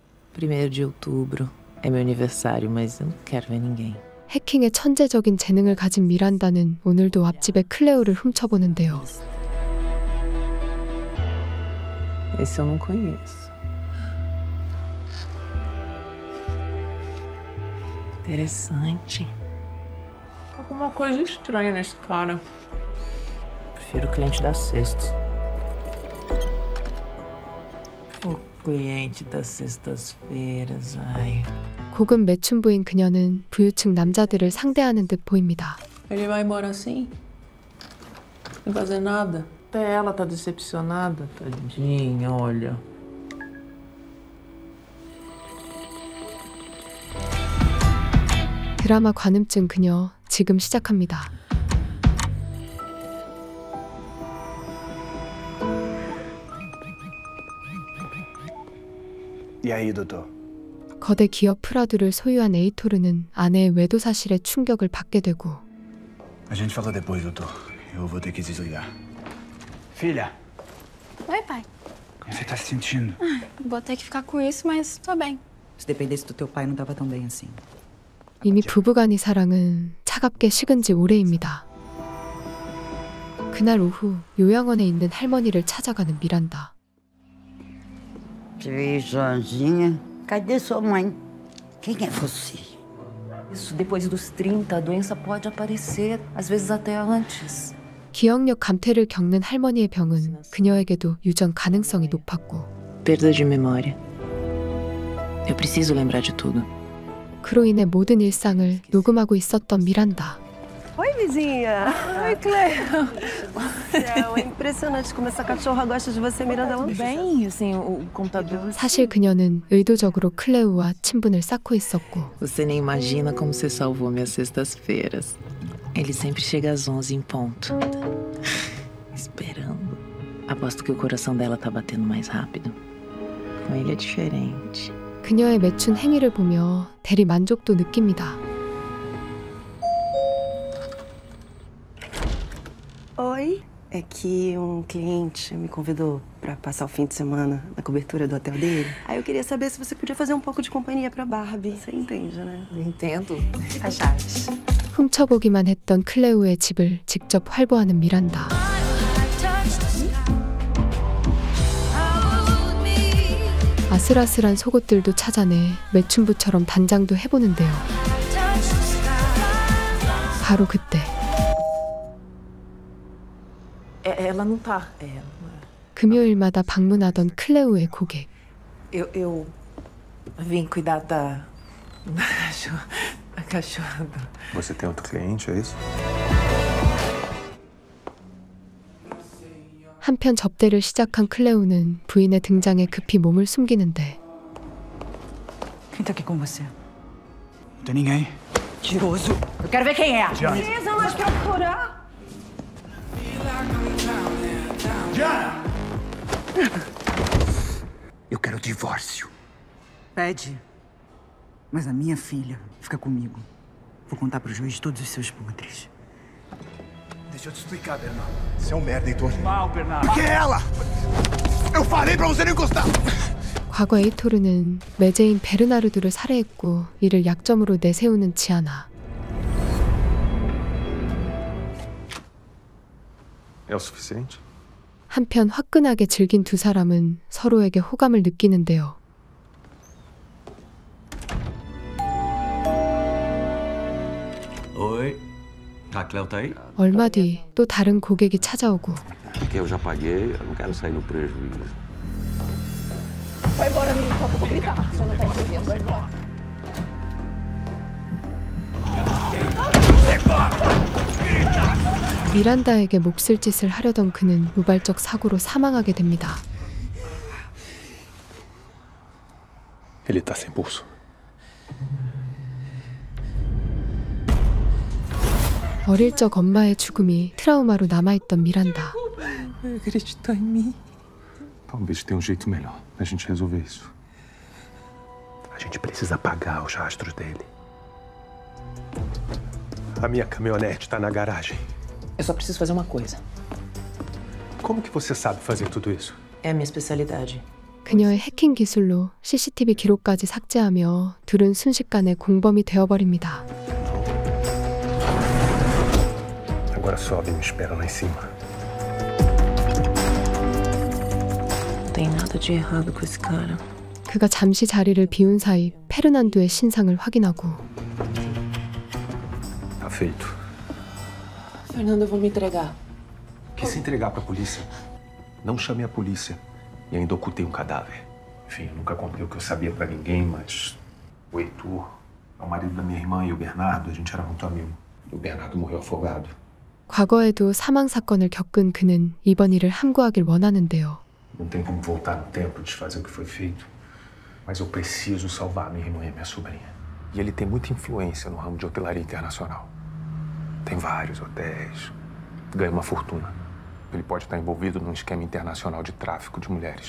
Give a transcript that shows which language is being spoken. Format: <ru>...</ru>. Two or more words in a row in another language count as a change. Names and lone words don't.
<pt>1º de outubro. É meu aniversário, mas eu não quero ver ninguém.</pt> <ko>해킹에 천재적인 재능을 가진 미란다는 오늘도 앞집의 클레오를 훔쳐보는데요.</ko> <pt>Esse eu não conheço. Interessante. Alguma coisa estranha nesse cara. Prefiro o cliente das sextas. O cliente das sextas-feiras, ai.</pt> <ko>고급 매춘부인 그녀는 부유층 남자들을 상대하는 듯 보입니다.</ko> <pt>Ele vai embora assim? Sem fazer nada? Até ela tá decepcionada, tadinha, olha.</pt> <ko>드라마 관음증 그녀 지금 시작합니다.</ko> <pt>E aí, doutor?</pt> <ko>거대 기업 프라두를 소유한 에이토르는 아내의 외도 사실에 충격을 받게 되고</ko> <pt>A gente fala depois, doutor. Eu vou ter que desligar. Filha, Oi, pai. como você tá se sentindo? Vou ter que ficar com isso, mas tô bem. Se dependesse do teu pai, não tava tão bem assim.</pt> <ko>이미 부부간의 사랑은 차갑게 식은 지 오래입니다. 그날 오후 요양원에 있는 할머니를 찾아가는 미란다.</ko> <pt>Te veio sozinha. Cadê sua mãe? Quem é você? Isso, depois dos 30, a doença pode aparecer, às vezes até antes.</pt> <ko>기억력 감퇴를 겪는 할머니의 병은 그녀에게도 유전 가능성이 높았고</ko> <pt>Perda de memória. Eu preciso lembrar de tudo.</pt> <ko>그로 인해 모든 일상을 녹음하고 있었던 미란다.</ko> <pt>Oi, vizinha. Oi, Cleo. É impressionante como essa cachorra gosta de você, Miranda. Ela Bem, assim, o computador...</pt> <ko>사실 그녀는 의도적으로 클레오와 친분을 쌓고 있었고</ko> <pt>Você nem imagina como você salvou minhas sextas-feiras. Ele sempre chega às 11 em ponto. Esperando. Aposto que o coração dela tá batendo mais rápido. Com ele é diferente.</pt> <ko>그녀의 매춘 행위를 보며 대리 만족도 느낍니다.</ko> <pt>Oi. É que um cliente me convidou pra passar o fim de semana na cobertura do hotel dele. Aí eu queria saber se você podia fazer um pouco de companhia pra Barbie. Você entende, né? Entendo. As chaves.</pt> <ko>훔쳐보기만 했던 클레오의 집을 직접 활보하는 미란다. 아슬아슬한 속옷들도 찾아내 매춘부처럼 단장도 해보는데요. 바로 그때</ko> <pt>Ela não tá.</pt> <ko>금요일마다 방문하던 클레오의 고객.</ko> <pt>Eu vim cuidar da cachorra. Você tem outro cliente, é isso?</pt> <ko>한편 접대를 시작한 클레오는 부인의 등장에 급히 몸을 숨기는데</ko> <pt>Quem tá aqui com você? Não tem ninguém. Mentiroso! Eu quero ver quem é! Precisa mais procurar. Diana! Eu quero divórcio. Pede. Mas a minha filha fica comigo. Vou contar pro juiz todos os seus podres. Deixa eu te explicar, Bernardo. Você é um merda, Heitor. Mal, Bernardo. Por que ela? Eu falei pra você não encostar!</pt> <ko>과거 에이토르는 매제인 베르나르도를 살해했고 이를 약점으로 내세우는 지아나.</ko> <pt>É o suficiente?</pt> <ko>한편 화끈하게 즐긴 두 사람은 서로에게 호감을 느끼는데요.</ko> <pt>Oi. A Cleo tá aí?</pt> <ko>얼마 뒤 또 다른 고객이 찾아오고</ko> <pt>Porque eu já paguei, eu não quero sair no prejuízo. Vai embora, menino, só vou gritar. Você não tá entendendo, vai embora.</pt> <ko>미란다에게 몹쓸 짓을 하려던 그는 우발적 사고로 사망하게 됩니다.</ko> <pt>Ele tá sem pulso.</pt> <ko>어릴 적 엄마의 죽음이 트라우마로 남아있던 미란다.</ko> <pt>Acreditou em mim. Talvez tenha um jeito melhor da gente resolver isso. A gente precisa apagar os rastros dele. A minha caminhonete tá na garagem. Eu só preciso fazer uma coisa. Como que você sabe fazer tudo isso? É a minha especialidade.</pt> <ko>그녀의 해킹 기술로 CCTV 기록까지 삭제하며 둘은 순식간에 공범이 되어버립니다.</ko> <pt>Agora sobe e me espera lá em cima. Não tem nada de errado com esse cara.</pt> <ko>그가 잠시 자리를 비운 사이 페르난도의 신상을 확인하고</ko> <pt>Tá feito. Fernando, eu vou me entregar. Que se entregar pra polícia? Não chamei a polícia. E ainda ocultei um cadáver. Enfim, eu nunca contei o que eu sabia pra ninguém, mas o Heitor é o marido da minha irmã e o Bernardo, a gente era muito amigo. E o Bernardo morreu afogado.</pt> <ko>과거에도 사망 사건을 겪은 그는 이번 일을 함구하길 원하는데요.</ko> <pt>Não tem como voltar no tempo e desfazer o que foi feito. Mas eu preciso salvar minha irmã e minha sobrinha. E ele tem muita influência no ramo de hotelaria internacional. Tem vários hotéis. Ganha uma fortuna. Ele pode estar envolvido num esquema internacional de tráfico de mulheres.</pt>